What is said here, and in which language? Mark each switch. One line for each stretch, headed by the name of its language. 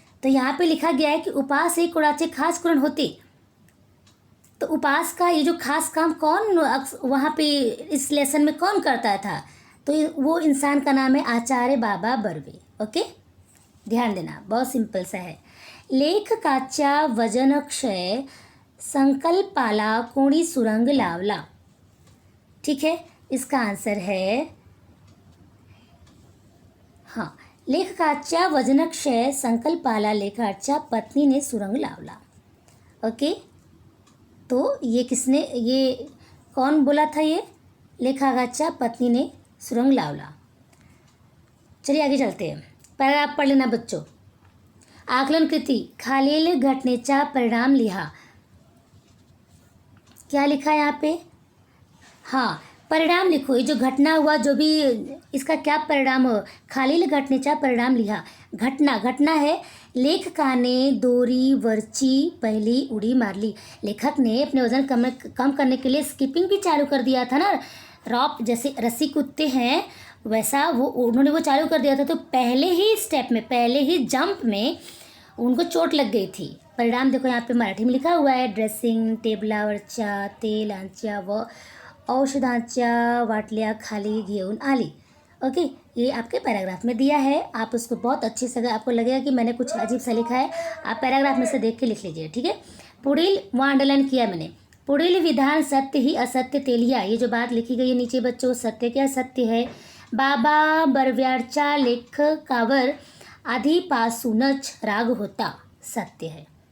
Hindi: तो यहाँ पे लिखा गया है कि
Marathi: उपास एक कुणाचे खास कुरण होते।
Hindi: तो उपास का ये जो खास काम कौन वहाँ पे इस लेसन में कौन करता था, तो वो इंसान का नाम है आचार्य बाबा बर्वे। ओके, ध्यान देना, बहुत सिंपल सा है।
Marathi: लेखकाच्या वजनक्षय संकल्पाला कोणी सुरंग लावला।
Hindi: ठीक है, इसका आंसर है हाँ,
Marathi: लेखकाच्या वजनक्षय संकल्पाला लेखकाच्या पत्नीने सुरंग लावला।
Hindi: ओके, तो ये कौन बोला था, ये
Marathi: लेखकाच्या पत्नी ने सुरंग लावला।
Hindi: चलिए आगे चलते हैं, पैराग्राफ पढ़ लेना बच्चों।
Marathi: आकलन कृति, खालील घटनेचा परिणाम लिहा।
Hindi: क्या लिखा है यहाँ पे, हाँ परिणाम लिखो, ये जो घटना हुआ, जो भी इसका क्या परिणाम हो,
Marathi: खालील घटनेचा परिणाम लिहा।
Hindi: घटना है,
Marathi: लेखकाने दोरी वरची पहली उड़ी मार ली।
Hindi: लेखक ने अपने वजन कम करने के लिए स्किपिंग भी चालू कर दिया था ना, रॉप जैसे रस्सी कूदते हैं वैसा उन्होंने वो चालू कर दिया था। तो पहले ही स्टेप में, पहले ही जंप में उनको चोट लग गई थी। परिणाम देखो यहाँ पे मराठी में लिखा हुआ है,
Marathi: ड्रेसिंग टेबलावरच्या तेलांच्या व औषधांच्या वाटल्या खाली घेऊन आली।
Hindi: ओके, ये आपके पैराग्राफ में दिया है, आप उसको बहुत अच्छे से, अगर आपको लगेगा कि मैंने कुछ अजीब सा लिखा है, आप पैराग्राफ में से देख के लिख लीजिए। ठीक है, पुढील वहाँ अंडरलाइन किया मैंने,
Marathi: पुढील विधान सत्य ही असत्य ते लिहा।
Hindi: ये जो बात लिखी गई है नीचे बच्चों, सत्य क्या सत्य है,
Marathi: बाबा बर्व्याच्या लेखकावर आधीपासूनच राग होता,
Hindi: सत्य है।